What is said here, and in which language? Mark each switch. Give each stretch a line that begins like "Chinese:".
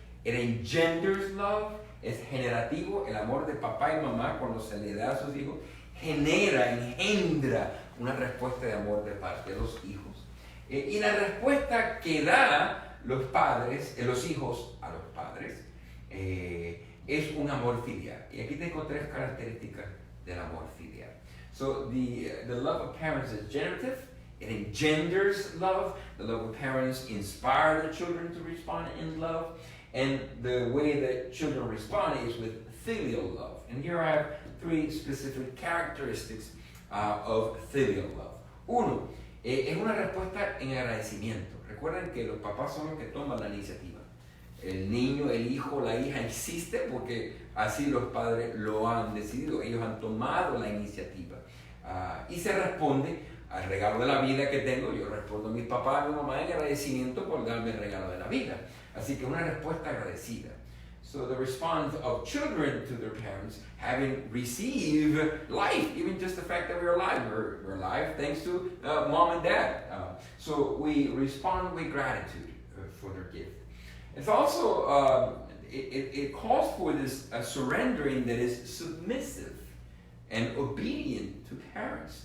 English: It engenders love.
Spanish: Es generativo. El amor de papá y mamá cuando se le da a sus hijos engendra una respuesta de amor de parte de los hijos. Y la respuesta que da los padres, los hijos a los padres, es un amor filial. Y aquí tengo 3 características del amor filial.
English: So the love of parents is generative. It engenders love. The love of parents inspire the children to respond in love. And the way that children respond is with filial love. And here I have 3 specific characteristics of filial love.
Spanish: 1, es una respuesta en agradecimiento. Recuerden que los papás son los que toman la iniciativa. El niño, el hijo, la hija existe porque así los padres lo han decidido. Ellos han tomado la iniciativa. Y se responde al regalo de la vida que tengo. Yo respondo a mi papá, a mi mamá en agradecimiento por darme el regalo de la vida. Así que una respuesta agradecida.
English: So the response of children to their parents, having received life, even just the fact that we're alive. We're alive thanks to mom and dad. So we respond with gratitude for their gift. It's also, it calls for this surrendering that is submissive and obedient to parents.